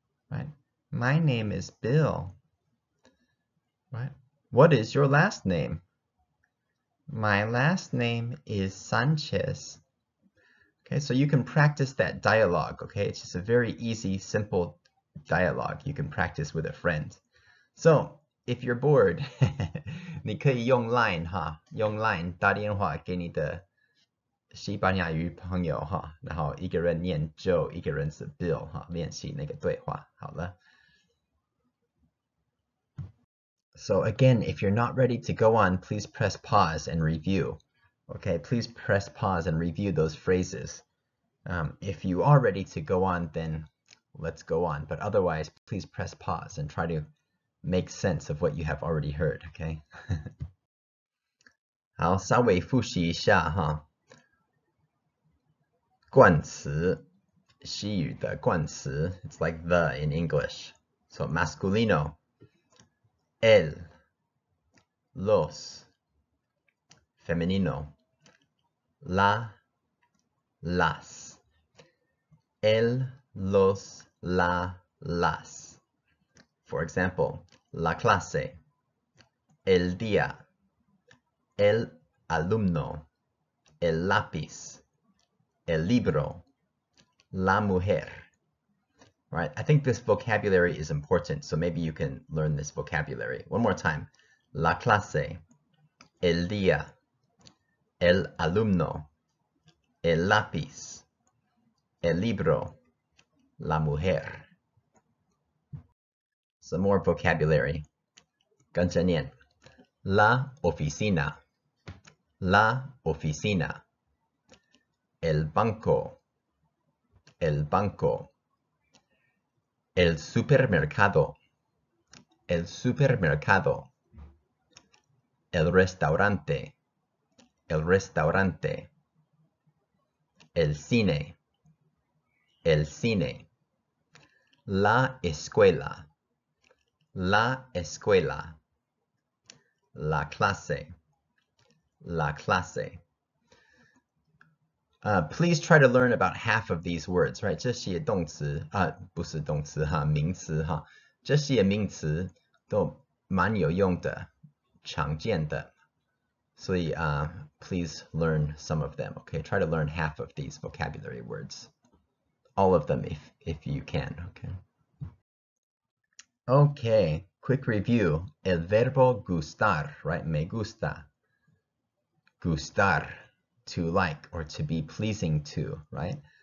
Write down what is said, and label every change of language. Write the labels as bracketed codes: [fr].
[en] Right? My name is Bill. Right? What is your last name? My last name is Sanchez. Okay, so you can practice that dialogue, okay? It's just a very easy, simple dialogue you can practice with a friend. So, if you're bored, [zh] 你可以用 Line 哈，用 Line 打电话给你的西班牙语朋友哈，然后一个人念 Joe， 一个人是 Bill 哈，练习那个对话。好了。 [en] So again, if you're not ready to go on, please press pause and review. Okay, please press pause and review those phrases. If you are ready to go on, then let's go on. But otherwise, please press pause and try to make sense of what you have already heard, okay? [zh] 好，稍微复习一下哈。冠词，西语的冠词 [en] it's like the in English. [es] So masculino, el, los. Femenino, la, las. El, los, la, las. [en] For example, [es] la clase, el día, el alumno, el lápiz, el libro, la mujer. [en] Right? I think this vocabulary is important, so maybe you can learn this vocabulary. One more time. [es] La clase, el día, el alumno, el lápiz, el libro, la mujer. [en] Some more vocabulary. [zh] 跟着念 [es] La oficina, la oficina. El banco, el banco. El supermercado, el supermercado. El restaurante, el restaurante. El cine, el cine. La escuela, la escuela. La clase, la clase. [en] Please try to learn about half of these words, right? [zh] 这些动词不是动词哈，名词哈，这些名词都蛮有用的，常见的。所以 [en] please learn some of them, okay? Try to learn half of these vocabulary words. All of them if you can, okay? Okay, quick review. [es] El verbo gustar, [en] right? [es] Me gusta. Gustar, [en] to like or to be pleasing to, right?